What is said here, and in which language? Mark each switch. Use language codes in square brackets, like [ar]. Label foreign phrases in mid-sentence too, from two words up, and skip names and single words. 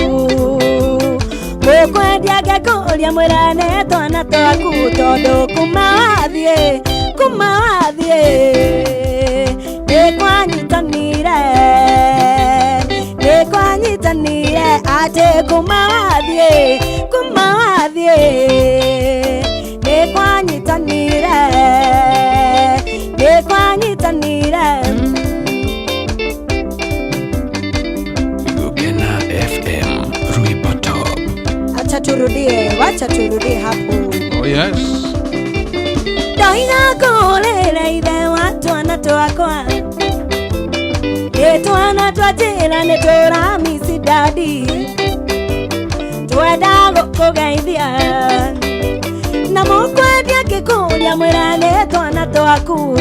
[ki] Mũkwendia ngĩkũria mwĩra nĩ twana twaku Tondũ kuma wathiĩ Nĩ kwanyitanire Nĩ kwanyitanire Atĩ kuma wathiĩ Nĩ kwanyitanire Nĩ kwanyitanire Gukena FM Rwimbo Top [sw] Wacha turudie hapo [en] Oh yes [ki] Ndoiga kũrĩra ithe wa twana twakwa Nĩ twana twatĩra nĩ tũramisi dadi Twenda gũkũgeithia Na mũkwendia ngĩkũria mwĩra nĩ twana twaku